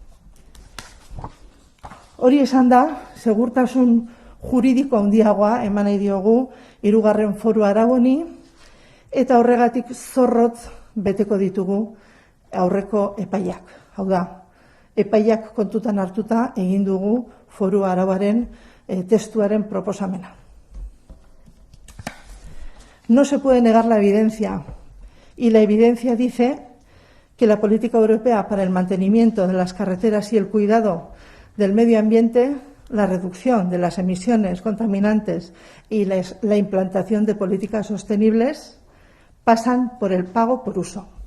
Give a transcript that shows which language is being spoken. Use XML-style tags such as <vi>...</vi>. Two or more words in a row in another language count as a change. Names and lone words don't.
<eu>Hori esan da, segurtasun juridiko handiagoa eman nahi diogu 3. Foru Arau honi, eta horregatik zorrotz beteko ditugu aurreko epaiak. Hau da, epaiak kontutan hartuta egin dugu Foru Arauaren testuaren proposamena.</eu> <es>No se puede negar la evidencia, y la evidencia dice que la política europea para el mantenimiento de las carreteras y el cuidado del medio ambiente, la reducción de las emisiones contaminantes y la implantación de políticas sostenibles pasan por el pago por uso.</es>